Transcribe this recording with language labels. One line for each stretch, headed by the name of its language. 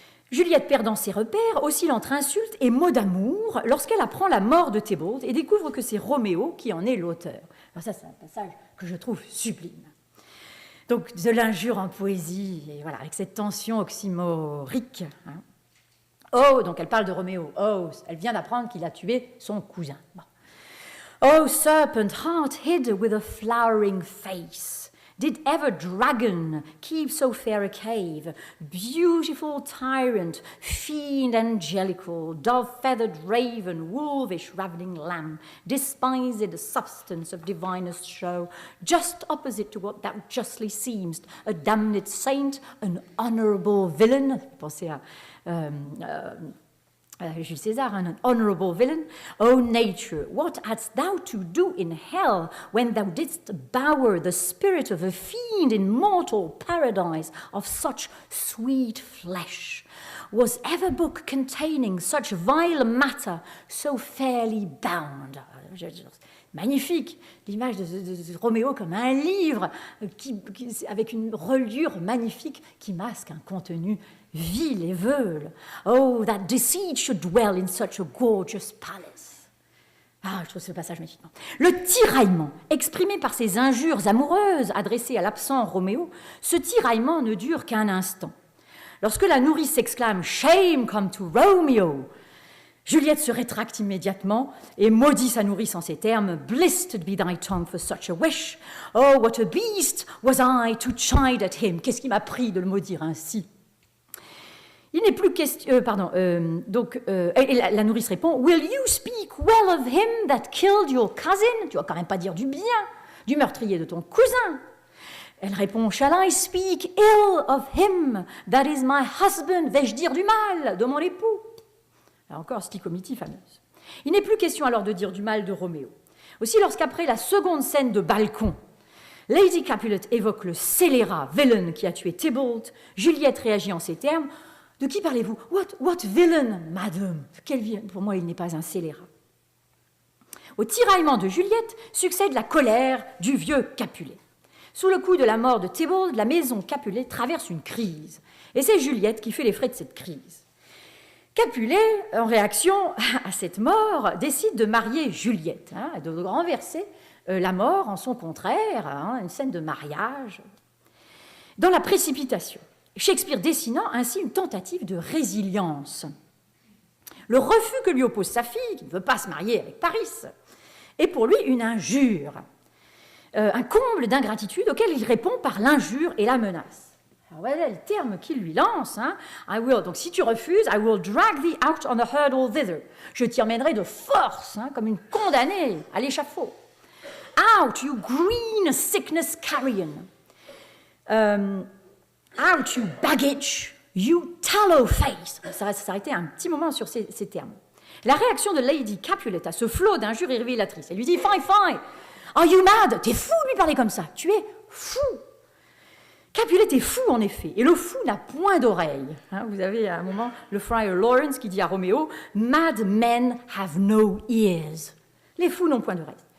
French: Juliette, perdant ses repères, oscille entre insultes et mots d'amour lorsqu'elle apprend la mort de Thébaud et découvre que c'est Roméo qui en est l'auteur. Alors ça, c'est un passage que je trouve sublime. Donc, de l'injure en poésie, et voilà, avec cette tension oxymorique. Oh, donc elle parle de Roméo. Oh, elle vient d'apprendre qu'il a tué son cousin. Bon.
English: Oh, serpent heart hid with a flowering face. Did ever dragon keep so fair a cave? Beautiful tyrant, fiend angelical, dove-feathered raven, wolvish ravening lamb, despised the substance of divinest show, just opposite to what thou justly seemst, a damned saint, an honourable villain.
French: Pensez à Jules César,
English: an honourable villain. O nature, what hadst thou to do in hell when thou didst bower the spirit of a fiend in mortal paradise of such sweet flesh? Was ever book containing such vile matter so fairly bound?
French: Magnifique, l'image de Roméo comme un livre avec une reliure magnifique qui masque un contenu vil et veule.
English: Oh, that deceit should dwell in such a gorgeous palace.
French: Ah, je trouve ce passage magnifique. Le tiraillement, exprimé par ces injures amoureuses adressées à l'absent Roméo, ce tiraillement ne dure qu'un instant. Lorsque la nourrice s'exclame «
English: Shame come to Romeo !»
French: Juliette se rétracte immédiatement et maudit sa nourrice en ces termes «
English: Blessed be thy tongue for such a wish. Oh, what a beast was I to chide at him.
French: » Qu'est-ce qui m'a pris de le maudire ainsi? Il n'est plus question... et la nourrice répond «
English: Will you speak well of him that killed your cousin ?»
French: Tu vas quand même pas dire du bien du meurtrier de ton cousin. Elle répond
English: « Shall I speak ill of him that is my husband ?»
French: Vais-je dire du mal de mon époux? Là encore, stichomitie fameuse. Il n'est plus question alors de dire du mal de Roméo. Aussi, lorsqu'après la seconde scène de balcon, Lady Capulet évoque le scélérat villain qui a tué Tybalt, Juliette réagit en ces termes. De qui parlez-vous?
English: What villain,
French: madame? Pour moi, il n'est pas un scélérat. Au tiraillement de Juliette succède la colère du vieux Capulet. Sous le coup de la mort de Tybalt, la maison Capulet traverse une crise. Et c'est Juliette qui fait les frais de cette crise. Capulet, en réaction à cette mort, décide de marier Juliette, de renverser la mort en son contraire, une scène de mariage. Dans la précipitation, Shakespeare dessinant ainsi une tentative de résilience. Le refus que lui oppose sa fille, qui ne veut pas se marier avec Paris, est pour lui une injure. Un comble d'ingratitude auquel il répond par l'injure et la menace. Alors voilà le terme qu'il lui lance.
English: I will,
French: donc si tu refuses,
English: I will drag thee out on the hurdle thither.
French: Je t'y emmènerai de force, comme une condamnée à l'échafaud.
English: Out, you green sickness carrion. Out, you baggage, you tallow face.
French: Ça va s'arrêter un petit moment sur ces termes. La réaction de Lady Capulet à ce flot d'injures est révélatrice. Elle lui dit «
English: Fine, fine. Are you mad?
French: T'es fou de lui parler comme ça. Tu es fou. » Capulet est fou, en effet, et le fou n'a point d'oreille. Vous avez à un moment le friar Lawrence qui dit à Roméo «
English: Mad men have no ears.
French: » Les fous n'ont point d'oreille.